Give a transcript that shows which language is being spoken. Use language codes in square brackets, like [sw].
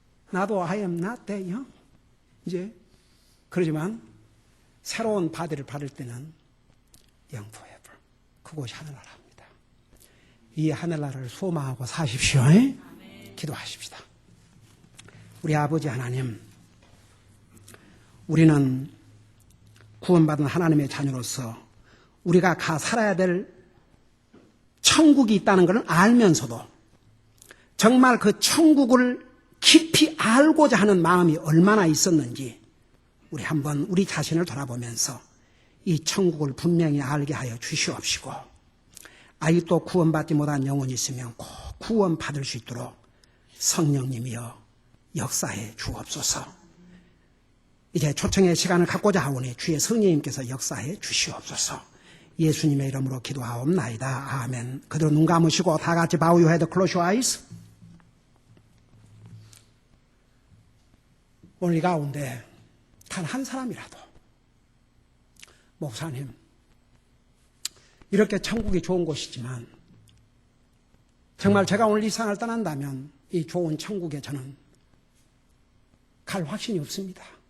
[ko] 나도 [en] I am not that young. [ko] 이제. 그러지만 새로운 바디를 받을 때는 [en] young forever. [ko] 그곳이 하늘나라입니다. 이 하늘나라를 소망하고 사십시오. 기도하십시다. 우리 아버지 하나님, 우리는 구원받은 하나님의 자녀로서 우리가 살아야 될 천국이 있다는 것을 알면서도 정말 그 천국을 깊이 알고자 하는 마음이 얼마나 있었는지 우리 한번 우리 자신을 돌아보면서 이 천국을 분명히 알게 하여 주시옵시고 아직도 구원받지 못한 영혼이 있으면 꼭 구원받을 수 있도록 성령님이여 역사해 주옵소서. 이제 초청의 시간을 갖고자 하오니 주의 성령님께서 역사해 주시옵소서. 예수님의 이름으로 기도하옵나이다. 아멘. 그대로 눈 감으시고 다 같이 [en] bow your head, close your eyes. [ko] 오늘 이 가운데 단 한 사람이라도 목사님 이렇게 천국이 좋은 곳이지만 정말 제가 오늘 이 세상을 떠난다면 이 좋은 천국에 저는 갈 확신이 없습니다.